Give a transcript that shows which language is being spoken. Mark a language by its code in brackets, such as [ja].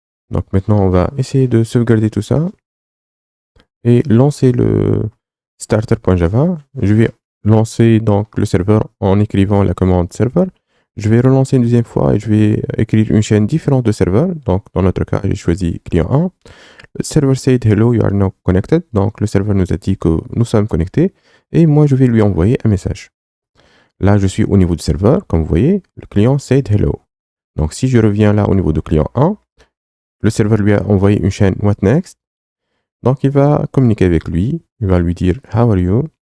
[fr] Donc maintenant on va essayer de sauvegarder tout ça et lancer le starter.java. Je vais lancer donc le serveur en écrivant la commande serveur. Je vais relancer une deuxième fois et je vais écrire une chaîne différente de serveurs. Donc dans notre cas, j'ai choisi client 1. [en] Le server said hello, you are now connected. [fr] Donc le serveur nous a dit que nous sommes connectés et moi je vais lui envoyer un message. Là, je suis au niveau du serveur, comme vous voyez, le client [en] said hello. [fr] Donc si je reviens là au niveau du client 1, le serveur lui a envoyé une chaîne [en] what next. [fr] Donc il va communiquer avec lui, il va lui dire [en] how are you?